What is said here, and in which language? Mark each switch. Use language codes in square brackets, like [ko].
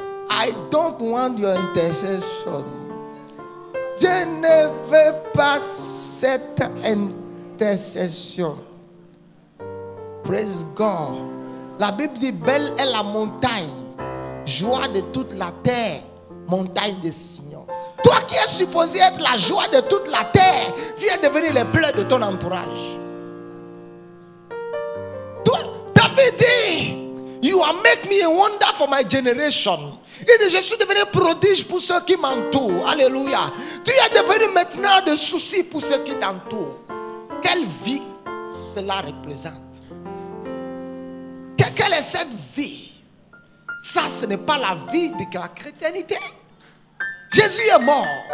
[en] I don't want your intercession. [fr] Je ne veux pas cette intercession. [en] Praise God. [fr] La Bible dit, belle est la montagne, joie de toute la terre, montagne de Sion. Toi qui es supposé être la joie de toute la terre, tu es devenu les pleurs de ton entourage. Toi, David dit, [en] you are make me a wonder for my generation. [fr] Il dit, je suis devenu prodige pour ceux qui m'entourent. Alléluia. Tu es devenu maintenant de soucis pour ceux qui t'entourent. Quelle vie cela représente? Quelle est cette vie? Ça, ce n'est pas la vie de la chrétienté. Jésus est mort.